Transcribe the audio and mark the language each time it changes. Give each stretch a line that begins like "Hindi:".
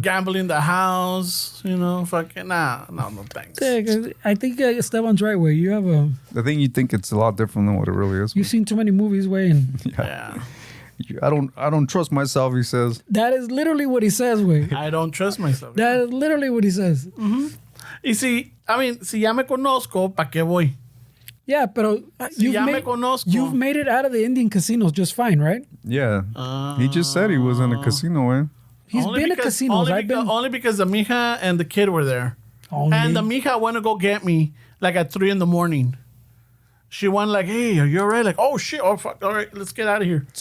English: gambling the house, fucking no thanks. Yeah, I think Esteban's right way. You have a I think you think it's a lot different than what it really is. you've seen too many movies way, and Yeah. I don't trust myself, he says. that is literally what he says way. I don't trust myself. That is literally what he says.
Spanish: Y si ya me conozco, ¿pa' qué voy?
English: Yeah,
Spanish: pero Si ya me conozco.
English: you've made it out of the Indian casinos just fine, right? Yeah. He just said he was in a casino, eh? He's been at casinos. Only because the mija and the kid were there. Only. And the mija went to go get me like at 3 a.m. She went like, hey, are you all right? Like, oh shit, oh fuck, all right, let's get out of here.